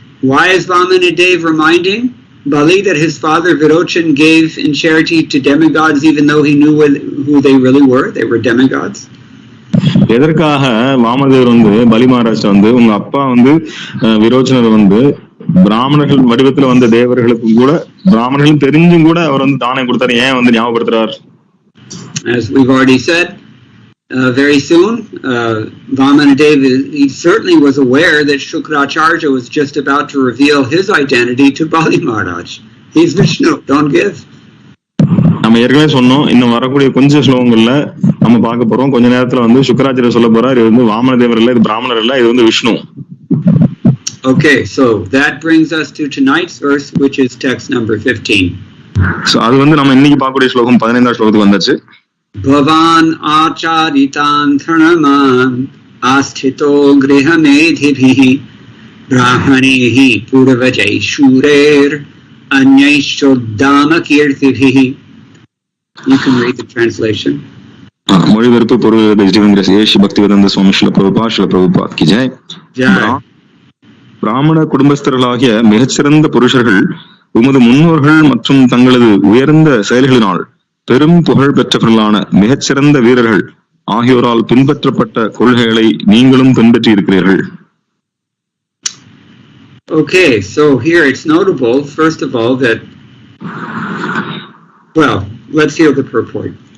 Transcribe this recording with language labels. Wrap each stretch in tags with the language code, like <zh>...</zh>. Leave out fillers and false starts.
<en>Why is Vamanadev reminding Bali that his father Virochan gave in charity to demigods even though he knew who they really were? They were demigods.</en> <ta>எதற்காக வாமனதேவர் வந்து பலி மகாராஜ் வந்து உங்க அப்பா வந்து விரோச்சனர் வந்து பிராமணர்கள் வடிவத்துல வந்த தேவர்களுக்கும் கூட பிராமணர்கள் தெரிஞ்சும் கூட அவர் வந்து தானம் கொடுத்தாரு, ஏன் வந்து ஞாபகப்படுத்துறார்?</ta> <en>As we've already said, very soon, Vamanadeva, he certainly was aware that Shukracharya was just about to reveal his identity to Bali Maharaj. He's Vishnu, don't give.</en> <ta>நம்ம ஏற்கனவே சொன்னோம், இன்னும் வரக்கூடிய கொஞ்சம் ஸ்லோகங்கள்ல நம்ம பார்க்க போறோம். கொஞ்ச நேரத்துல வந்து சுக்கராச்சாரியர் சொல்ல போறார், இது வந்து வாமனதேவர் இல்ல, இது பிராமணர் இல்ல, இது வந்து Vishnu.</ta> <en>Okay, so that brings us to tonight's verse, which is text number 15.</en> <ta>So அது வந்து நம்ம இன்னைக்கு பார்க்கக்கூடிய ஸ்லோகம் 15ஆம் ஸ்லோகத்துக்கு வந்தாச்சு.</ta> <sa>Bhavan acharitan dharman asthito grihamedhibhi brahmanehi purvajai shurer anyaichodama kirtibhi.</sa> <en>You can read the translation.</en> <ta>மொழிபெயர்ப்பு பொருள் ஏஷி பக்திவேதாந்த சுவாமி ஸ்ரீல பிரபுபாத் கி ஜெய். பிராமண குடும்பஸ்தர்களாகிய மிகச்சிறந்த புருஷர்கள் உமது முன்னோர்கள் மற்றும் தங்களது உயர்ந்த செயல்களினால் பெரும் புகழ் பெற்றவர்களான மிகச்சிறந்த வீரர்கள் ஆகியோரால் பின்பற்றப்பட்ட கொள்கைகளை நீங்களும் பின்பற்றி இருக்கிறீர்கள்.</ta> <en>Okay, so here it's notable, first of all, that, well, let's hear the purport.</en>